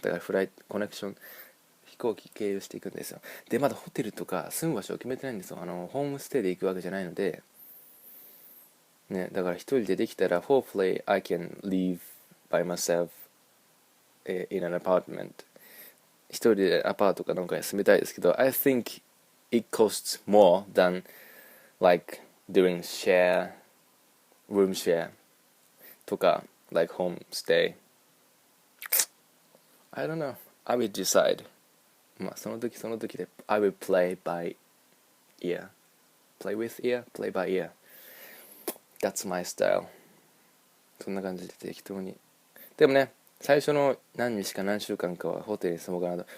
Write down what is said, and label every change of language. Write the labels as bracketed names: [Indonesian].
[Japanese] だからフライトコネクション飛行機経由していくんですよ。でまだホテルとか住む場所を決めてないんですよ。ホームステイで行くわけじゃないのでね、だから一人でできたら [English] hopefully I can live by myself in an apartment。 [Japanese] 一人でアパートかなんかに住みたいですけど、 [English] I think it costs more than like doing room share [Japanese] とか [English] like home stay。 I don't know, I will decide。 [Japanese] その時で [English] I will play by ear, play with ear, play by ear。 That's my style。 [Japanese] そんな感じで適当に。でもね、最初の何日か何週間かはホテルに住もうかなと。